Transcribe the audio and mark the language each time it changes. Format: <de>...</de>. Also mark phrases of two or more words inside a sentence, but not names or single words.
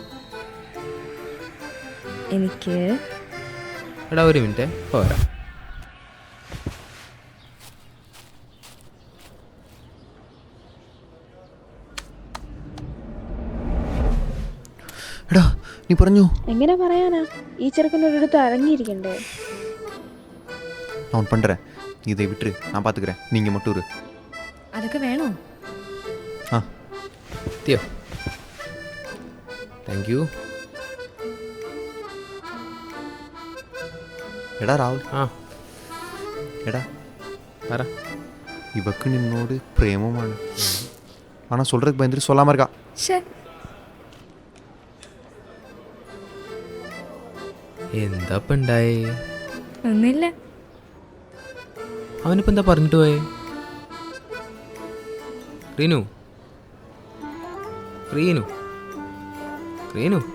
<ml>എടാ ഒരു മിനിറ്റ് പോരാ. എടാ നീ പറഞ്ഞു. എങ്ങനെ പറയാനാ? ഈ ചെറുക്കനൊരിടത്ത് അടങ്ങിയിരിക്കണ്ടേ?</ml> <ta>நான் பண்ணுறேன், நீ இதை விட்டுரு, நான் பார்த்துக்கிறேன், நீங்கள் மட்டும் இரு.</ta> <ml>അതൊക്കെ വേണോ? ആ എത്തിയോ?</ml> <en>thank you.</en> <ml>എടാ രാഹുൽ. ആ എടാ പറ. ഇവക്ക് നിന്നോട് പ്രേമമാണ്,</ml> <ta>ஆனால் சொல்கிறதுக்கு பயந்துட்டு சொல்லாமல் இருக்கா.</ta> <ml>ശേ, എന്താ ഇപ്പം ഉണ്ടായേ? ഒന്നില്ല. അവനിപ്പോൾ എന്താ പറഞ്ഞിട്ട് പോയേ? റീനു റീനു റീനു</ml>